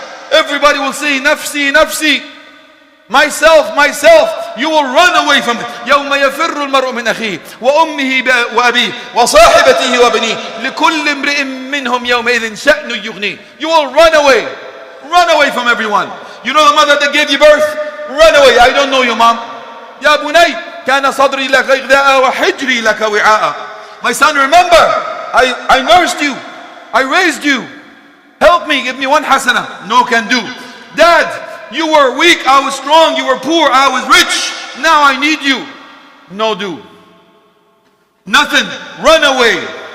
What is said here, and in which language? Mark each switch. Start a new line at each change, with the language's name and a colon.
English: Everybody will say, nafsi, nafsi. Myself, myself. You will run away from it.
Arabic: يَوْمَ يَفِرُّ الْمَرْءُ مِنْ أَخِيهِ وَأُمِّهِ وَأَبِيهِ وَصَاحِبَتِهِ وَبَنِيهِ لِكُلِّ امْرِئٍ مِّنْهُمْ يَوْمَئِذٍ شَأْنٌ يُغْنِيهِ.
English: You will run away. Run away from everyone. You know the mother that gave you birth? Run away. I don't know you, mom.
Arabic: يا بني كان صدري لك غذاء وحجري لك وعاء.
English: My son, remember, I nursed you, I raised you. Help me, give me 1 hasana. No can do. Dad, you were weak, I was strong. You were poor, I was rich. Now I need you. No do. Nothing. Run away.